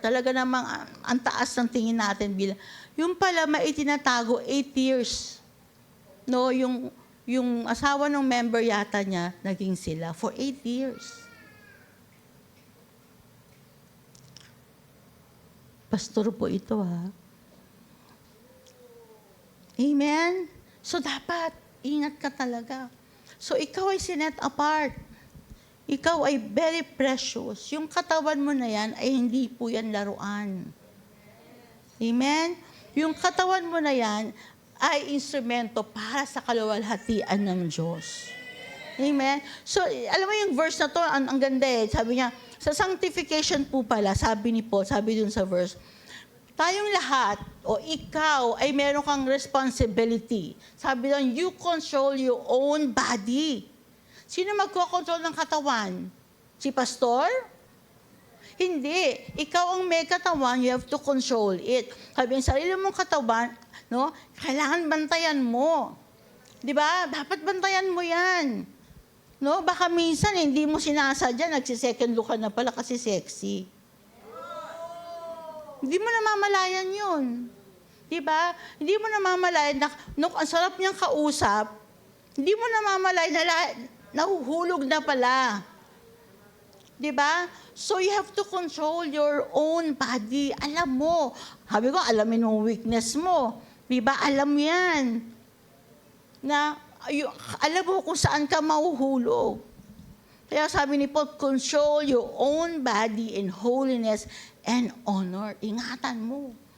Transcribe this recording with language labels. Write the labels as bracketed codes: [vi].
[tl] Talaga namang ang taas ng tingin natin bilang. Yung pala, maitinatago 8 years. No, yung asawa ng member yata niya, naging sila for 8 years. Pastor po ito, ha? Amen? So, dapat, ingat ka talaga. So, ikaw ay sinet apart. ikaw ay [en] very precious. [tl] Yung katawan mo na yan ay hindi po yan laruan. Amen? Yung katawan mo na yan ay instrumento para sa kaluwalhatian ng Diyos. Amen? So, alam mo yung verse na to, ang ganda eh. Sabi niya, sa sanctification po pala, sabi ni Paul, sabi dun sa verse, tayong lahat, o ikaw, ay meron kang responsibility. Sabi doon, [en] you control your own body. [tl] Sino magkocontrol ng katawan? Si pastor? Hindi. Ikaw ang may katawan, [en] you have to control it. [tl] Sabi yung sarili mong katawan, no, kailangan bantayan mo. Di ba? Dapat bantayan mo yan. No, baka minsan hindi mo sinasadya, nagsisecond look ka na pala kasi sexy. Hindi mo namamalayan yun. Di ba? Hindi mo namamalayan na, ang sarap niyang kausap, hindi mo namamalayan na nahuhulog na pala. Di ba? [en] So you have to control your own body. [tl] Alam mo. Sabi ko, alamin mo weakness mo. Di ba? Alam yan. Na, alam mo kung saan ka mahuhulog. Kaya sabi ni Paul, [en] control your own body in holiness and honor. [tl] Ingatan mo.